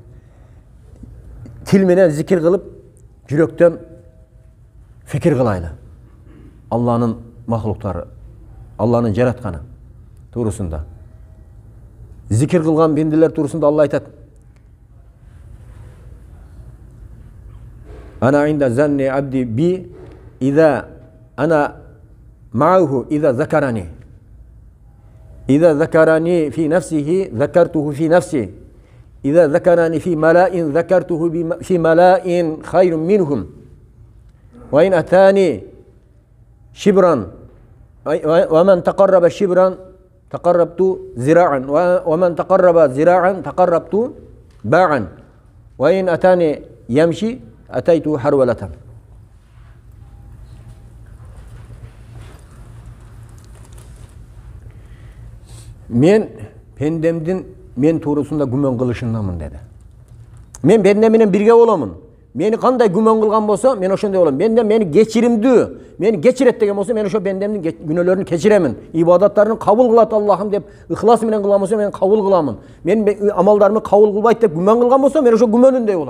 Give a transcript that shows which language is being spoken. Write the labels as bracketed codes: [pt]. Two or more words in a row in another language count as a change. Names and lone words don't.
[ky] Тил менен зикир кылып, жүрөктөн фикир кылайлы. Алланын махлуктары, Алланын жаратканы туурусунда. Зикир кылган бенделер туурусунда Алла айтат: [ar] أنا عند ظن عبدي بي إذا أنا معه إذا ذكرني في نفسه ذكرته في نفسي إذا ذكرني في ملأ ذكرته في ملأ خير منهم وإن أتاني شبرا ومن تقرب شبرا تقربت ذراعا ومن تقرب ذراعا تقربت باعا وإن أتاني يمشي أتيته حرولة. [ky] Мен пендемдин мен туурусунда күмөн кылышындамын dedi. Мен пендем менен бирге боламын. Мени кандай күмөн кылган болсо, мен ошондой болом. Мендем мени кечиримдүү, мени кечирет деген болсо, мен ошо pendemдин күнөөлөрүн кечиремин. Ибадаттарын кабыл кылат Аллахым деп ыхлас менен кылган болсо, мен кабыл кыламын. Мен амалдарымды кабыл кылбайт деп күмөн кылган болсо, мен ошо күмөнүндөй болом.